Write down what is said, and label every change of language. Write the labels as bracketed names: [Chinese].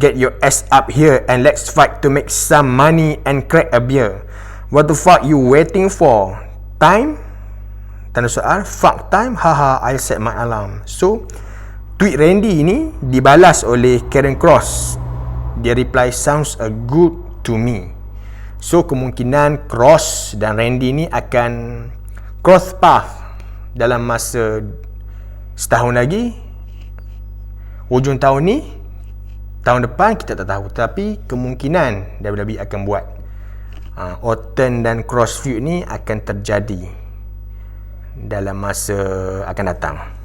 [English] Get your ass up here and let's fight to make some money and crack a beer. What the fuck you waiting for? Time? [Malay] Tanda soal. [English] Fuck time? Haha, I set my alarm. [Malay] So tweet Randy ni dibalas oleh Karen Cross. Dia reply, [English] sounds good to me. [Malay] So kemungkinan Cross dan Randy ni akan cross path dalam masa setahun lagi. Hujung tahun ni, tahun depan kita tak tahu. Tapi kemungkinan WWE akan buat Orton dan Cross feud ni akan terjadi dalam masa akan datang.